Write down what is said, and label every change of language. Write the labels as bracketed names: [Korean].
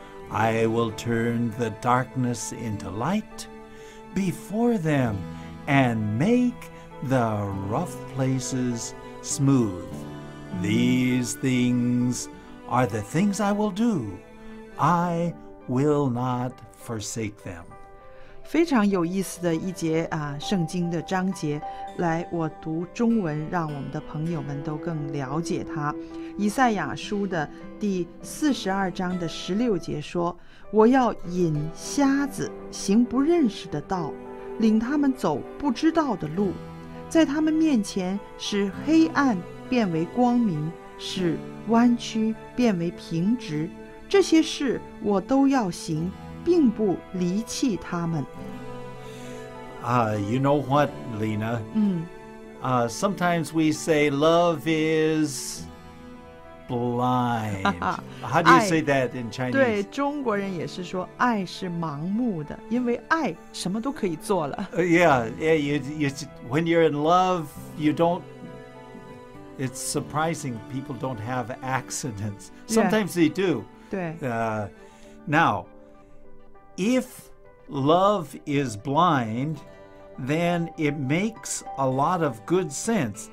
[English] I will turn the darkness into light before them and make the rough places smooth. These things are the things I will do. I will not forsake them. [Chinese] 非常有意思的一节圣经的章节。来，我读中文，让我们的朋友们都更了解它。以赛亚书的第42章的16节说：“我要引瞎子行不认识的道，领他们走不知道的路，在他们面前使黑暗变为光明，使弯曲变为平直。这些事我都要行，并不离弃他们。” [English] You know what, Lena? Sometimes we say love is blind. How do you say that in Chinese? [Chinese] 对，中国人也是说爱是盲目的，因为爱什么都可以做了。 [English] Yeah. When you're in love, you don't. It's surprising people don't have accidents. Sometimes they do. [Chinese] 对。 [English] Now, if love is blind, then it makes a lot of good sense.